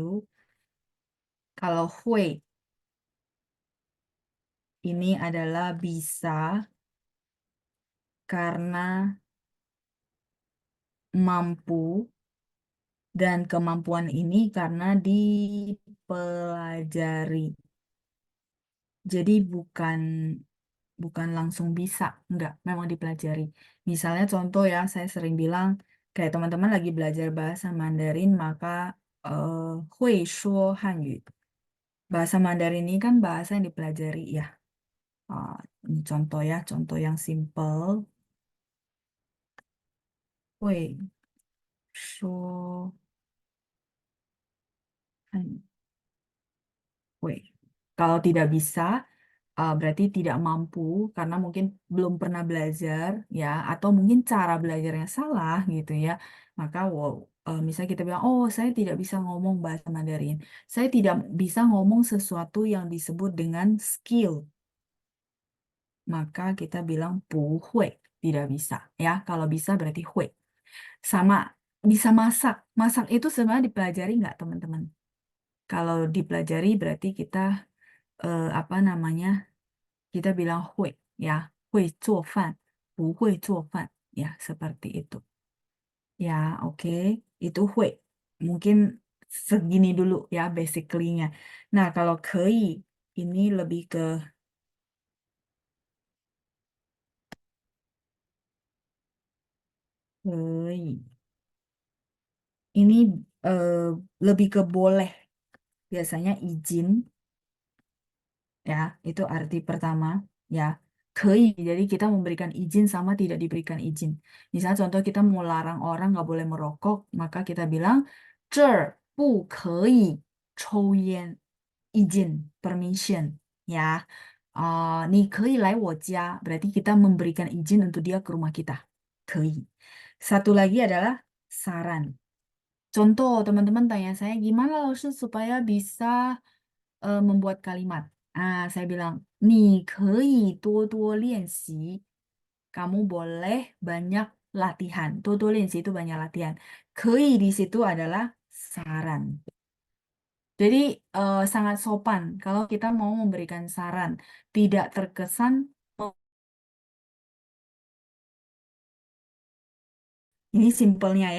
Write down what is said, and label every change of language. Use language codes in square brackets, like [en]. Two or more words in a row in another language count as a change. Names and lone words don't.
[id] Kalau hui ini adalah bisa karena mampu dan kemampuan ini karena dipelajari. Jadi bukan bukan langsung bisa, enggak, memang dipelajari. Misalnya contoh ya, saya sering bilang kayak teman-teman lagi belajar bahasa Mandarin maka eh, [zh] 会说汉语. [id] Bahasa Mandarin ini kan bahasa yang dipelajari ya. Ah, ini contoh ya, contoh yang simple. [zh] 会说汉语. [id] Kalau tidak bisa, berarti tidak mampu karena mungkin belum pernah belajar ya, atau mungkin cara belajarnya salah gitu ya. Maka wow, misalnya kita bilang, oh saya tidak bisa ngomong bahasa Mandarin, saya tidak bisa ngomong sesuatu yang disebut dengan skill, maka kita bilang 不会, tidak bisa ya. Kalau bisa berarti 会. Sama bisa masak. Masak itu sebenarnya dipelajari nggak teman-teman? Kalau dipelajari berarti kita apa namanya? Kita bilang 会 ya, [zh] 会做饭, 不会做饭 [id] ya, seperti itu. Ya, oke, itu 会. Mungkin segini dulu ya basically-nya. Nah, kalau 可以 ini lebih ke 可以. Ini eh, lebih ke boleh. Biasanya izin ya, itu arti pertama ya. 可以, jadi kita memberikan izin sama tidak diberikan izin. Misalnya contoh kita mau larang orang nggak boleh merokok, maka kita bilang [zh] 这儿不可以抽烟, [id] izin, permission ya. [zh] 你可以来我家, [id] berarti kita memberikan izin untuk dia ke rumah kita. 可以. Satu lagi adalah saran. Contoh, teman-teman tanya saya, gimana Laoshi supaya bisa membuat kalimat? Saya bilang, [zh] 你可以多多练习. [id] Kamu boleh banyak latihan. [zh] 多多练习 [id] itu banyak latihan. 可以 di situ adalah saran. Jadi sangat sopan kalau kita mau memberikan saran. Tidak terkesan, "Oh, ini simpelnya ya.